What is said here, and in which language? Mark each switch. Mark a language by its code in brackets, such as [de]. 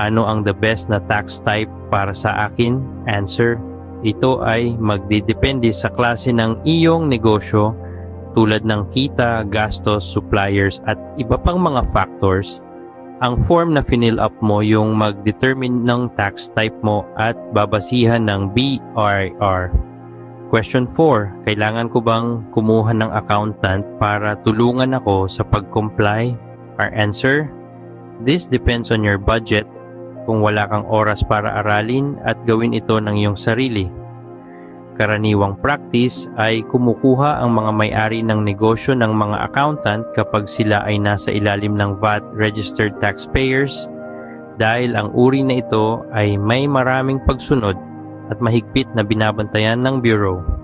[tl] Ano ang the best na tax type para sa akin? [en] Answer: [tl] ito ay magdidepende sa klase ng iyong negosyo tulad ng kita, gastos, suppliers at iba pang mga factors. Ang form na finill up mo yung mag-determine ng tax type mo at babasihan ng BIR. Question 4. Kailangan ko bang kumuha ng accountant para tulungan ako sa pag-comply? [en] Our answer: this depends on your budget. [tl] Kung wala kang oras para aralin at gawin ito ng iyong sarili. Karaniwang practice ay kumukuha ang mga may-ari ng negosyo ng mga accountant kapag sila ay nasa ilalim ng VAT registered taxpayers dahil ang uri na ito ay may maraming pagsunod at mahigpit na binabantayan ng Bureau.